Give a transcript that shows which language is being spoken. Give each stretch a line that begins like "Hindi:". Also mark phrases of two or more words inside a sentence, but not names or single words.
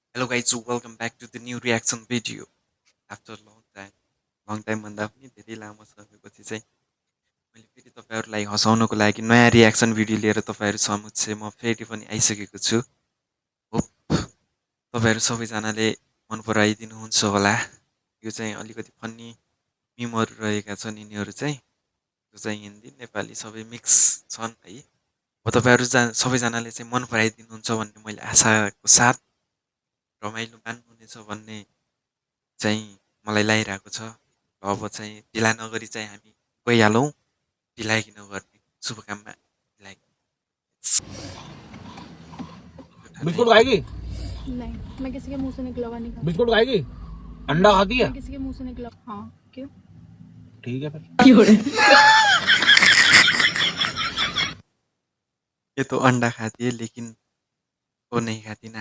English: Hello guys, welcome back to the new reaction video. After long time
Nepali: भन्दा पनि धेरै लामो समयपछि चाहिँ मैले फेरि तपाईहरुलाई हँसाउनको लागि नयाँ
English: reaction video
Nepali: लिएर तपाईहरु समक्ष म फेरि पनि आइसकेको छु। होप तपाईहरु सबैजनाले मन पराइदिनुहुन्छ होला। यो चाहिँ अलिकति
English: funny memes
Nepali: रहेका छन् यिनीहरु चाहिँ जो चाहिँ हिन्दी नेपाली सबै मिक्स छन् है। तपाईहरु सबैजनाले चाहिँ मन पराइदिनुहुन्छ भन्ने मैले आशाको साथ रमाइलो मान्नुहुनेछ भन्ने चाहिँ मलाई लागिरहेको छ। अब चाहिँ ढिला नगरी चाहिँ हामी गइहालौँ। ढिलाइ नगर्ने शुभकामना ढिलाइ।
Hindi: बिस्कुट खाएगी? नहीं, मैं किसी के मुंह से निकला हुआ नहीं खाती। बिस्कुट खाएगी? अंडा खाती है? मैं किसी के मुंह से निकला हाँ क्यों? ठीक है फिर। ये तो अंडा खाती है लेकिन वो नहीं खाती ना।